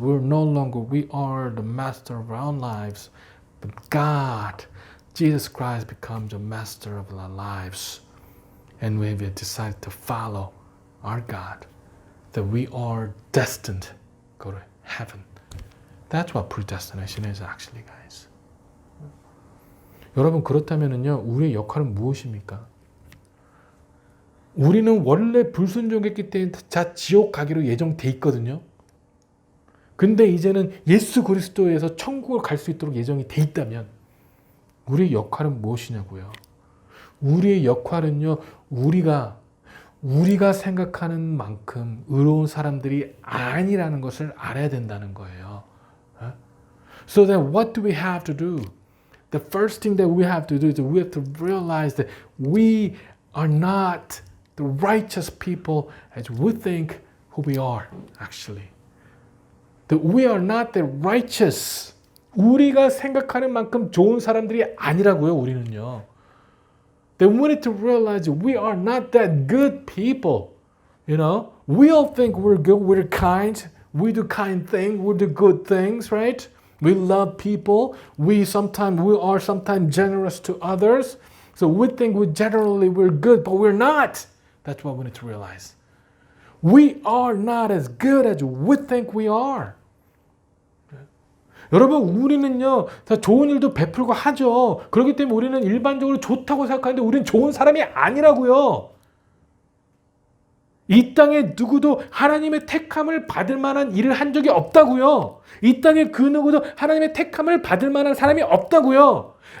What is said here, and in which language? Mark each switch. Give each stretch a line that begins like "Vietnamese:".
English: We are the master of our own lives, but God, Jesus Christ, becomes the master of our lives. And we have decided to follow our God, that we are destined to go to heaven. That's what predestination is actually, guys.
Korean: 여러분, 그렇다면은요, 우리의 역할은 무엇입니까? 우리는 원래 불순종했기 때문에 자 지옥 가기로 예정돼 있거든요. 근데 이제는 예수 그리스도에서 천국을 갈 수 있도록 예정이 돼 있다면 우리의 역할은 무엇이냐고요? 우리의 역할은요, 우리가 생각하는 만큼 의로운 사람들이 아니라는 것을 알아야 된다는 거예요.
English: So then what do we have to do? The first thing that we have to do is we have to realize that we are not the righteous people as we think who we are, actually. That we are not the righteous.
Korean: 우리가 생각하는 만큼 좋은 사람들이 아니라고요, 우리는요.
English: Then we need to realize we are not that good people. We all think we're good, we're kind, we do kind things, we do good things, right? We love people. We are sometimes generous to others. So we think we're good, but we're not. That's what we need to realize. We are not as good as we think we are.
Korean: 여러분, 우리는요, 다 좋은 일도 베풀고 하죠. 그렇기 때문에 우리는 일반적으로 좋다고 생각하는데 우리는 좋은 사람이 아니라고요. 이 땅에 누구도 하나님의 택함을 받을 만한 일을 한 적이 없다고요. 이 땅에 그 누구도 하나님의 택함을 받을 만한 사람이 없다고요.